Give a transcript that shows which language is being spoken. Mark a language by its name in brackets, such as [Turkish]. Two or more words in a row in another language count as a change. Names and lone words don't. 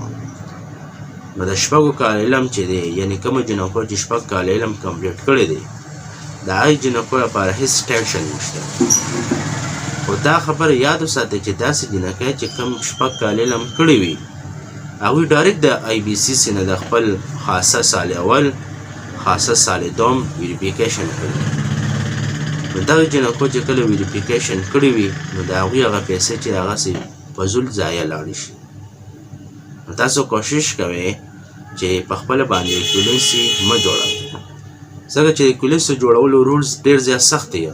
[Pashto] نو د شپږو کاله علم چې دی، یعنی کومو جنکو چې شپږ کاله علم کمپلیټ کړی دی د هغې جنکو لپاره هېڅ ټینشن نشته. خو دا خبره یاد وساتئ چې داسې جنکۍ چې کوم شپږ کاله علم کړی وي هغوی ډایرکټ د IBCC نه د خپل خاصه سال اول، خاصه سال دوم ویریفیکیشن کوي. نو دغه جنکو چې کله ویریفیکیشن کړي وي نو د هغوی هغه پیسې چې هغسې فضول ضایع لاړې شي. نو تاسو کوشش کوئ چې په خپله باندې ایکویلنسي مه جوړوئ، ځکه چې ایکویلنسي جوړولو رولز ډېر زیات سخت دي.